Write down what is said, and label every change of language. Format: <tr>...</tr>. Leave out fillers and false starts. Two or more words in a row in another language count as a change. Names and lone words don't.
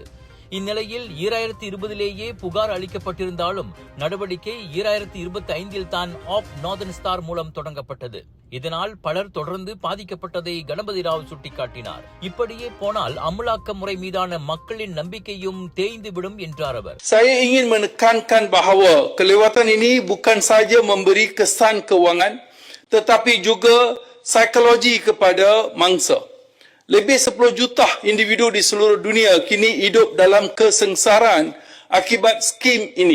<ta>இந்நிலையில் 2020லேயே புகார் அளிக்கப்பட்டிருந்தாலும் நடவடிக்கை 2025இல் தான் ஆப் நார்தன் ஸ்டார் மூலம் தொடங்கப்பட்டது. இதனால் பலர் தொடர்ந்து பாதிக்கப்பட்டதை கணபதி ராவ் சுட்டிக்காட்டினார். இப்படியே போனால் அமலாக்க முறை மீதான மக்களின் நம்பிக்கையும் தேய்ந்துவிடும் என்றார் அவர்.</ta> <ms>Saya ingin menekankan bahawa kelewatan ini bukan saja memberi kesan kewangan tetapi juga psikologi kepada mangsa. Lebih 10 juta individu di seluruh dunia kini hidup dalam kesengsaraan akibat skim ini.</ms>